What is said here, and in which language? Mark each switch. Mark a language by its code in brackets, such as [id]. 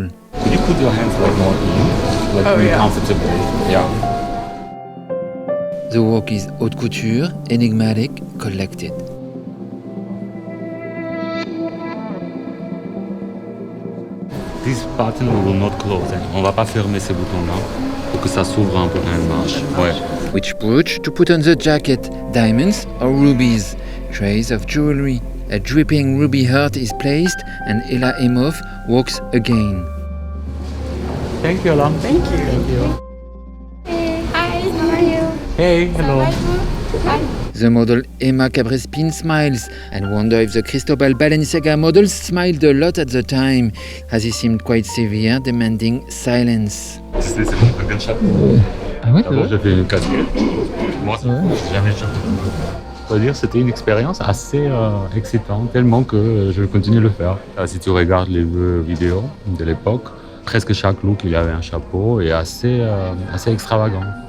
[en] Could you put your hands like more in? Like really comfortably. Yeah. The work is haute couture, enigmatic, collected. This button we will not close. [fr] On va pas fermer ces boutons-là pour que ça s'ouvre un peu quand elle marche. Ouais. [en] Which brooch to put on the jacket? Diamonds or rubies? Trays of jewelry. A dripping ruby heart is placed and Ella Emhoff walks again. Thank you, Alam. Thank you. Thank you. Hi, how are you? Hey, hello. Hi. The model Emma Cabrespin smiles and wonder if the Cristobal Balenciaga model smiled a lot at the time, as he seemed quite severe, demanding silence. [fr] C'est mon plus grand chapeau. Ah ouais, c'est D'abord, vrai. j'ai fait une casquette. Moi, jamais je dois dire c'était une expérience assez excitante, tellement que je continue de le faire. Si tu regardes les vidéos de l'époque, presque chaque look, il avait un chapeau et assez extravagant.